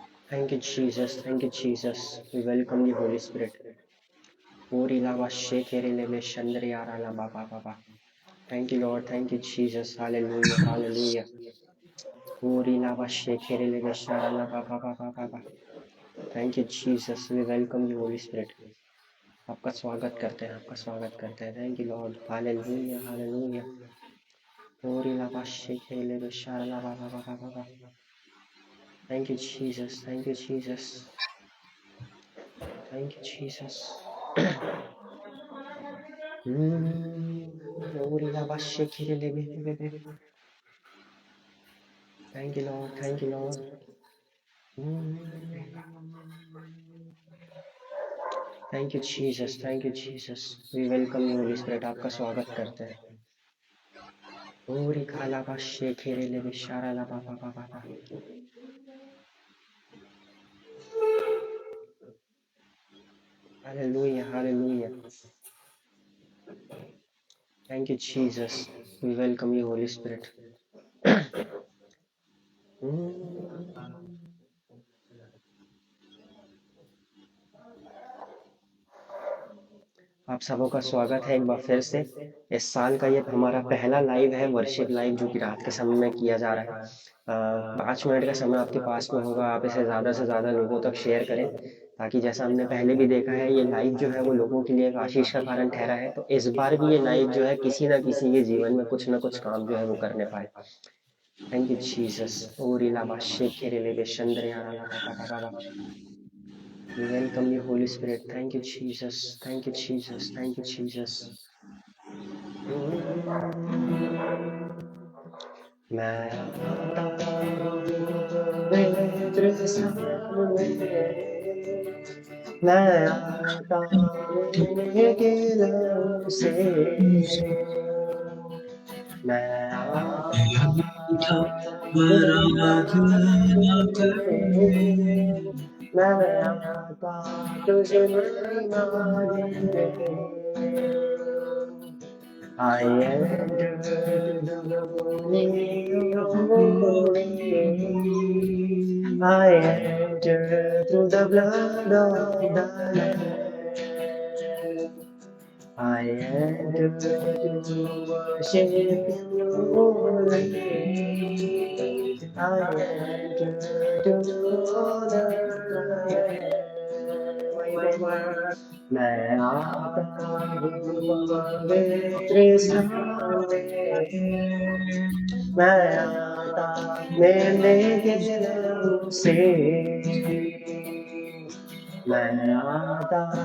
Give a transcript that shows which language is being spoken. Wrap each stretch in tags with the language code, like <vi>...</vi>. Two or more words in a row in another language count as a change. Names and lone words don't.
<en>Thank you, Jesus. Thank you, Jesus. We welcome you, Holy Spirit. Ori lava shekere lebe shandri ara la ba ba ba ba. Thank you, Lord. Thank you, Jesus. Hallelujah. Hallelujah. Ori lava shekere lebe shara la ba ba ba ba ba ba. Thank you, Jesus. We welcome you, Holy Spirit.</en> <hi>आपका स्वागत करते हैं, आपका स्वागत करते हैं.</hi> <en>Thank you, Lord. Hallelujah. Hallelujah. Ori lava shekere lebe shara la ba ba ba ba ba ba. Thank you, Jesus. Thank you, Jesus. Thank you, Jesus. Ori lava shekere lebe lebe lebe. Thank you, Lord. Thank you, Lord. Thank you, Jesus. Thank you, Jesus. We welcome you, Holy Spirit.</en> <hi>आपका स्वागत करते हैं. Ori kala ba shekere lebe shara la ba ba ba ba ba.</hi> <en>Hallelujah. Hallelujah. Thank you, Jesus. We welcome you, Holy Spirit.</en> <hi>आप सबों का स्वागत है एक बार फिर से. इस साल का ये हमारा पहला लाइव है,</hi> <en>worship live,</en> <hi>जो कि रात के समय में किया जा रहा है. 5 मिनट का समय आपके पास में होगा. आप इसे ज़्यादा से ज़्यादा लोगों तक शेयर करें, ताकि जैसा हमने पहले भी देखा है, ये लाइव जो है वो लोगों के लिए एक आशीष का कारण ठहरा है. तो इस बार भी ये लाइव जो है किसी ना किसी के जीवन में कुछ ना कुछ काम जो है वो करने पाए.</hi> <en>Thank you Jesus. ओरी लाबा शेखेरे लेबे शंद्रे आरा लाबा बाबा बाबा. We welcome you, Holy Spirit. Thank you, Jesus. Thank you, Jesus. Thank you, Jesus.</en> <hi>मैं आता हूँ पवित्र सामने, मैं आता मिलने के नाम से, मैं आता आराधना करें मैं आता तुझे महिमा देने.</hi> <en>I enter the holy of holies. I enter through the blood of the Lamb. I enter to worship you only. I enter to honor</en> <hi>मैं आता हूँ पवित्र स्थान में, मैं आता मेले के नाम से, मैं आता</hi>